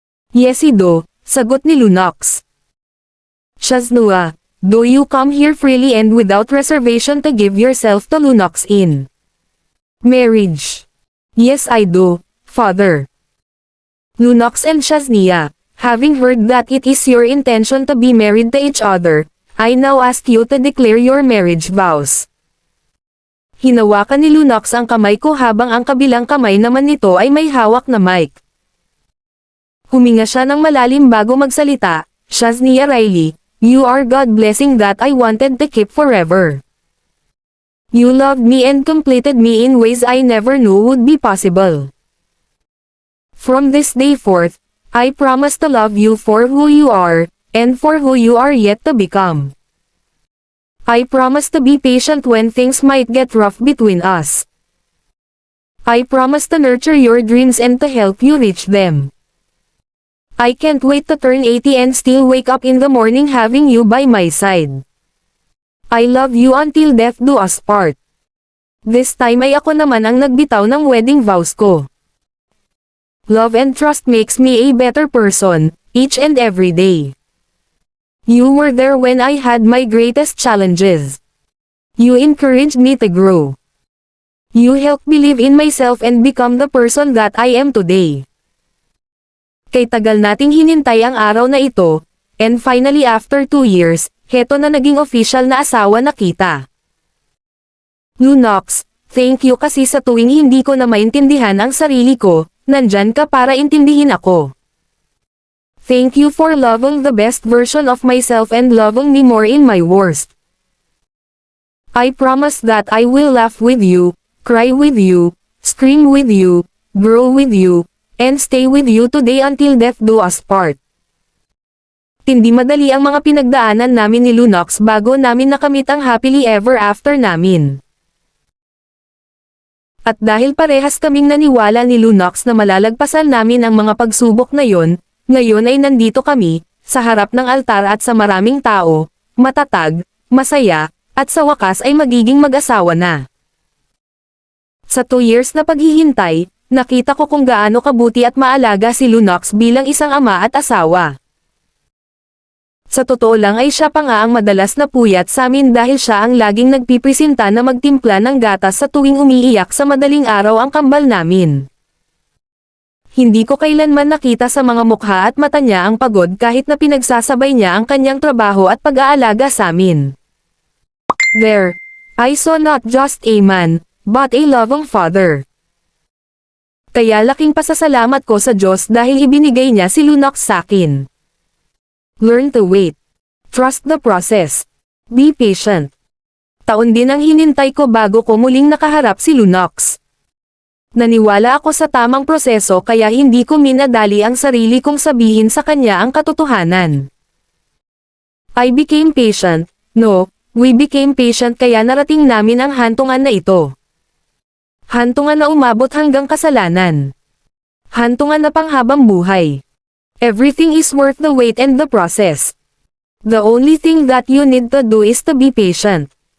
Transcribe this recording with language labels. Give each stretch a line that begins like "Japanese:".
English: Yes, I do,
Filipino: sagot ni Lunox.
English: Shaznia, do you come here freely and without reservation to give yourself to Lunox in marriage? Yes, I do, father. Lunox and Shaznia, having heard that it is your intention to be married to each other, I now ask you to declare your marriage vows.
Filipino: Hinawakan ni Lunox ang kamay ko habang ang kabilang kamay naman nito ay may hawak na mic. Huminga siya ng malalim bago magsalita,
English: Shaznia Riley, you are God blessing that I wanted to keep forever. You loved me and completed me in ways I never knew would be possible. From this day forth, I promise to love you for who you are, and for who you are yet to become. I promise to be patient when things might get rough between us. I promise to nurture your dreams and to help you reach them. I can't wait to turn 80 and still wake up in the morning having you by my side. I love you until death do us part. This time
Filipino: ay ako naman ang nagbitaw ng wedding vows ko.
English: Love and trust makes me a better person, each and every day. You were there when I had my greatest challenges. You encouraged me to grow. You helped believe in myself and become the person that I am today.
Filipino: Kay tagal nating hinintay ang araw na ito,
English: and finally after 2 years,
Filipino: heto na naging official na asawa na kita. Lunox, thank you kasi sa tuwing hindi ko na maintindihan ang sarili ko, nandyan ka para intindihin ako.
English: Thank you for loving the best version of myself and loving me more in my worst. I promise that I will laugh with you, cry with you, scream with you, grow with you, and stay with you today until death do us part.
Filipino: Tindi madali ang mga pinagdaanan namin ni Lunox bago namin nakamit ang happily ever after namin. At dahil parehas kaming naniwala ni Lunox na malalagpasan namin ang mga pagsubok na yon, ngayon ay nandito kami, sa harap ng altar at sa maraming tao, matatag, masaya, at sa wakas ay magiging mag-asawa na. Sa 2 years na paghihintay, nakita ko kung gaano kabuti at maalaga si Lunox bilang isang ama at asawa. Sa totoo lang ay siya pa nga ang madalas na puyat sa amin dahil siya ang laging nagpipresenta na magtimpla ng gatas sa tuwing umiiyak sa madaling araw ang kambal namin. Hindi ko kailanman nakita sa mga mukha at mata niya ang pagod kahit na pinagsasabay niya ang kanyang trabaho at pag-aalaga sa amin.
English: There, I saw not just a man, but a loving father.
Filipino: Kaya laking pasasalamat ko sa Diyos dahil ibinigay niya si Lunox sa akin.
English: Learn to wait. Trust the process. Be patient.
Filipino: Taon din ang hinintay ko bago ko muling nakaharap si Lunox. Naniwala ako sa tamang proseso kaya hindi ko minadali ang sarili kong sabihin sa kanya ang katotohanan.
English: I became patient, no, we became patient
Filipino: kaya narating namin ang hantungan na ito. Hantungan na umabot hanggang kasalanan. Hantungan na panghabang buhay.
English: Everything is worth the wait and the process. The only thing that you need to do is to be patient.